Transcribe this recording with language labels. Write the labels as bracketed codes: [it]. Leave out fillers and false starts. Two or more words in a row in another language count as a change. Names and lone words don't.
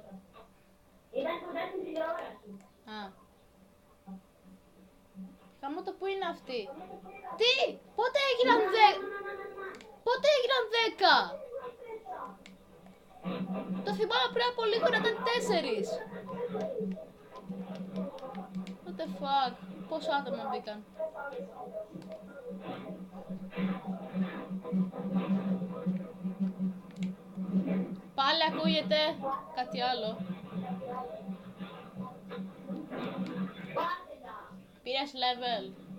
[el] Ήταν κοντά στην τηλεόραση. Α. Χαμό το που είναι αυτή. Τι! Πότε έγιναν 10! Πότε έγιναν 10! Το θυμάμαι πριν από λίγο να ήταν 4! [en] What the fuck! [el] Πόσα άτομα μπήκαν? Πάλι ακούγεται κάτι άλλο. Πήρες level.